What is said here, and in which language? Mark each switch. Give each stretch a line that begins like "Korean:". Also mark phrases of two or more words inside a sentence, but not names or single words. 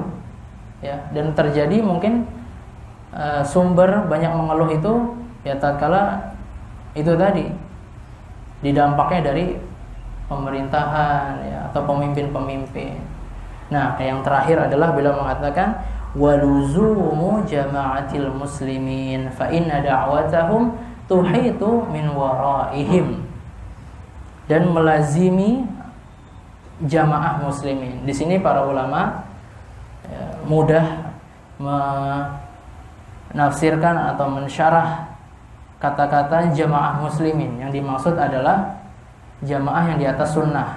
Indonesian: Ya, dan terjadi mungkin sumber banyak mengeluh itu ya tatkala itu tadi didampaknya dari pemerintahan ya, atau pemimpin-pemimpin. Nah, yang terakhir adalah beliau mengatakan
Arabic: ولزوم جماعة المسلمين فإن دعوتهم تحيط من ورائهم,
Indonesian: dan melazimi jamaah muslimin. Di sini para ulama mudah menafsirkan atau mensyarah kata-kata jamaah muslimin. Yang dimaksud adalah jamaah yang di atas sunnah.